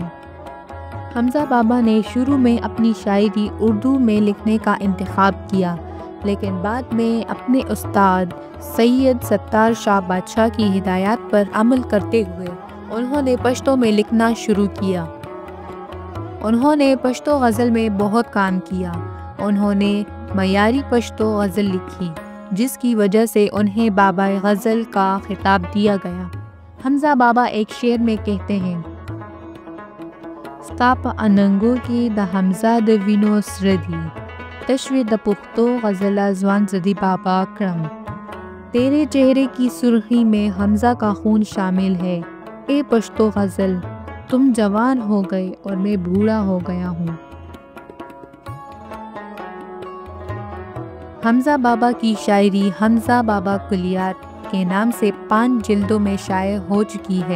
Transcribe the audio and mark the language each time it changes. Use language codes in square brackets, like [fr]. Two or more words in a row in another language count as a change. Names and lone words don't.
[ur] حمزہ بابا نے شروع میں اپنی شاعری اردو میں لکھنے کا انتخاب کیا، لیکن بعد میں اپنے استاد سید ستار شاہ بادشاہ کی ہدایات پر عمل کرتے ہوئے انہوں نے پشتو میں لکھنا شروع کیا۔ انہوں نے پشتو غزل میں بہت کام کیا۔ انہوں نے معیاری پشتو غزل لکھی جس کی وجہ سے انہیں بابا غزل کا خطاب دیا گیا۔ حمزہ بابا ایک شعر میں کہتے ہیں: [ps] ستا پا اننگو کی دا حمزہ د وینو سره دی، تشوی د پختو غزل ځوان زدی بابا کرم۔ [ur] تیرے چہرے کی سرخی میں حمزہ کا خون شامل ہے، اے پشتو غزل تم جوان ہو گئے اور میں بوڑھا ہو گیا ہوں۔ حمزہ بابا کی شاعری حمزہ بابا کلیات کے نام سے 5 جلدوں میں شائع ہو چکی ہے۔